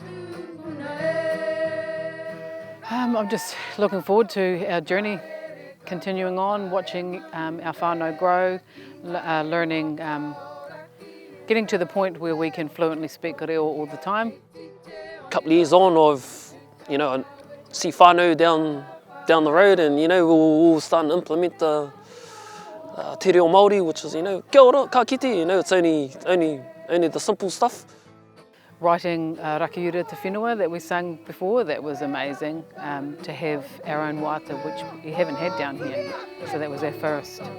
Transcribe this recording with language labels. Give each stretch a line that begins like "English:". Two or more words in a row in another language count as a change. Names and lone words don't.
English: I'm just looking forward to our journey continuing on, watching our whānau grow, learning, getting to the point where we can fluently speak reo all the time. A couple of years on, I see whānau down the road, and we'll start to implement the Te Reo Māori, which is
Māori: kia ora, ka kite,
English: it's only the simple stuff. Writing Rakiura Te Whenua that we sang before, that was amazing, to have our own wāta, which we haven't had down here, so that was our first.